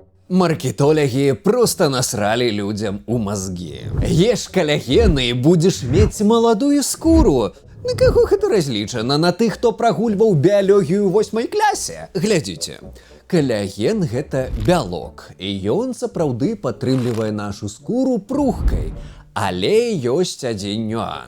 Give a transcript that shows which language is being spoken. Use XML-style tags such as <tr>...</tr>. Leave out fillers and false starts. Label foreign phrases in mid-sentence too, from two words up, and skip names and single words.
<ru>Маркетологи просто насрали людям у мозги. Ешь коллагены и будешь мець молодую скуру.</ru> <be>На каго гэта разлічана? На тых, хто прагульваў біялогію ў 8 класе? Глядзіце. Коллаген – гэта бялок, і ён сапраўды падтрымлівае нашу скуру пругкай. Але ёсць адзін нюанс.</be>